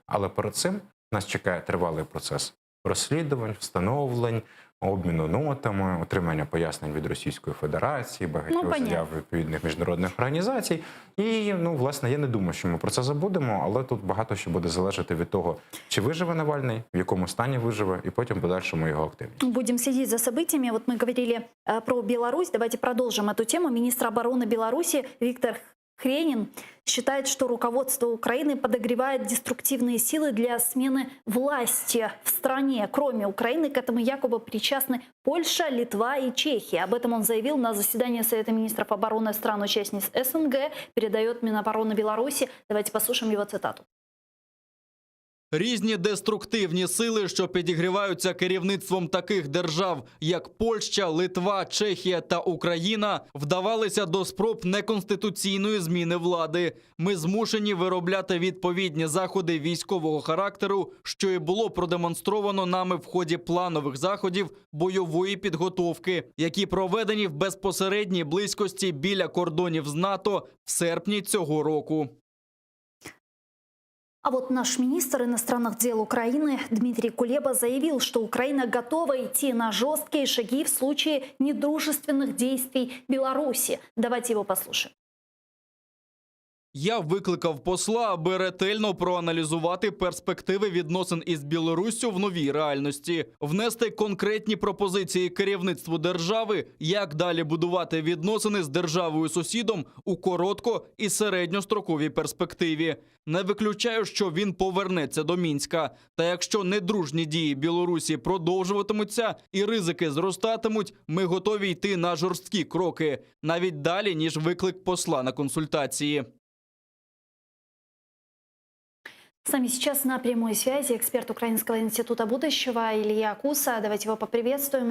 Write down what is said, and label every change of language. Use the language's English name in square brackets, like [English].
[Ukrainian] Але перед цим нас чекає тривалий процес розслідувань, встановлень, обміну нотами, отримання пояснень від Російської Федерації, багатьох заяв відповідних міжнародних організацій. І, власне, я не думаю, що ми про це забудемо, але тут багато що буде залежати від того, чи виживе Навальний, в якому стані виживе, і потім подальшому його активність. [Russian] Будем следить за событиями. Вот мы говорили про Беларусь. Давайте продолжим эту тему. Министр обороны Беларуси Виктор Хренин считает, что руководство Украины подогревает деструктивные силы для смены власти в стране. Кроме Украины, к этому якобы причастны Польша, Литва и Чехия. Об этом он заявил на заседании Совета министров обороны стран-участниц СНГ, передает Минобороны Беларуси. Давайте послушаем его цитату. [Ukrainian] Різні деструктивні сили, що підігріваються керівництвом таких держав, як Польща, Литва, Чехія та Україна, вдавалися до спроб неконституційної зміни влади. Ми змушені виробляти відповідні заходи військового характеру, що і було продемонстровано нами в ході планових заходів бойової підготовки, які проведені в безпосередній близькості біля кордонів з НАТО в серпні цього року. [Russian] А вот наш министр иностранных дел Украины Дмитрий Кулеба заявил, что Украина готова идти на жесткие шаги в случае недружественных действий Беларуси. Давайте его послушаем. [Ukrainian] Я викликав посла, аби ретельно проаналізувати перспективи відносин із Білоруссю в новій реальності, внести конкретні пропозиції керівництву держави, як далі будувати відносини з державою-сусідом у коротко- і середньостроковій перспективі. Не виключаю, що він повернеться до Мінська. Та якщо недружні дії Білорусі продовжуватимуться і ризики зростатимуть, ми готові йти на жорсткі кроки, навіть далі, ніж виклик посла на консультації. [Russian] С нами сейчас на прямой связи эксперт Украинского института будущего Илья Куса. Давайте его поприветствуем.